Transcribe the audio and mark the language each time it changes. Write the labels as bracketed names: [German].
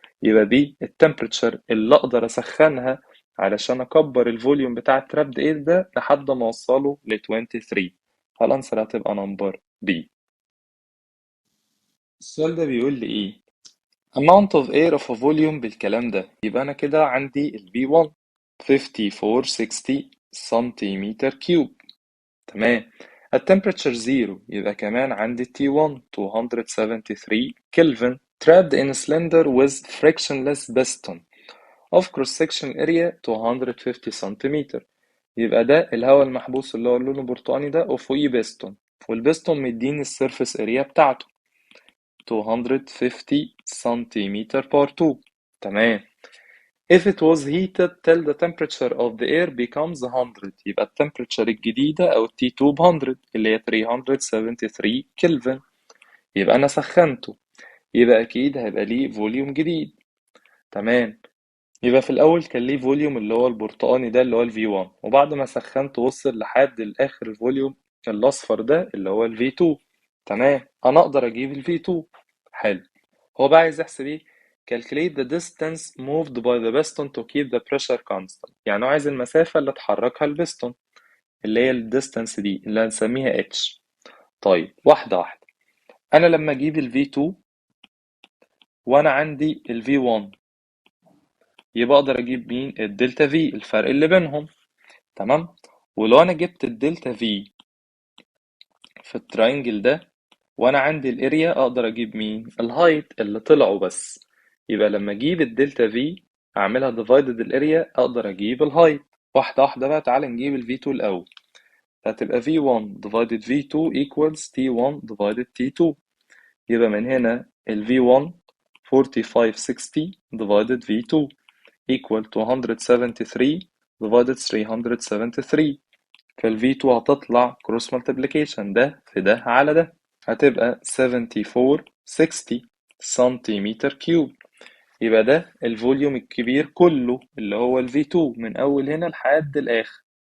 [Arabic] يبقى دي التمبريتشر اللي اقدر اسخنها علشان اكبر الفوليوم بتاع الترابد اير ده لحد ما اوصله ل 23. فالانسر هتبقى نمبر بي. السؤال ده بيقول لي ايه؟ amount of air of a volume بالكلام ده. يبقى انا كده عندي ال V1 5460 سنتيمتر كيوب. تمام. [English] التمبريتشر زيرو يبقى كمان عندي T1 273 kelvin trapped in a cylinder with frictionless piston of cross section area 250 centimetre. [Arabic] يبقى ده الهواء المحبوس اللي هو اللون البرتقاني ده وفوقيه بيستون، والبيستون مديني السيرفيس اريا بتاعته 250 سنتيمتر بار 2. تمام. [English] If it was heated till the temperature of the air becomes 100 يبقى التمبريتشر الجديدة أو T2 ب 100 اللي هي 373 كلفن. [Arabic] يبقى أنا سخنته، يبقى أكيد هيبقى ليه فوليوم جديد. تمام. يبقى في الأول كان ليه فوليوم اللي هو البرتقاني ده اللي هو ال V1، وبعد ما سخنته وصل لحد الآخر الفوليوم الأصفر ده اللي هو ال V2. تمام. أنا أقدر أجيب ال V2. حلو. [English] هو بقى عايز يحسب إيه؟ calculate the distance moved by the piston to keep the pressure constant. [Arabic] يعني هو عايز المسافة اللي اتحركها البستون اللي هي ال distance دي اللي هنسميها h. طيب واحدة واحدة. أنا لما أجيب ال V2 وأنا عندي ال V1 يبقى أقدر أجيب مين؟ الدلتا V، الفرق اللي بينهم. تمام. ولو أنا جبت الدلتا V في التراينجل ده وأنا عندي الاريا أقدر أجيب مين؟ الهايت اللي طلعوا بس. يبقى لما أجيب الدلتا V أعملها divided الاريا أقدر أجيب الهايت. واحدة واحدة بقى. تعالى نجيب ال V2 الأول. هتبقى V1 divided V2 equals T1 divided T2. يبقى من هنا ال V1 4560 divided V2 equal 273 divided 373. فال V2 هتطلع cross multiplication ده في ده على ده، هتبقى 7460 سنتيمتر كيوب. يبقى ده الفوليوم الكبير كله اللي هو ال V2 من أول هنا لحد الآخر.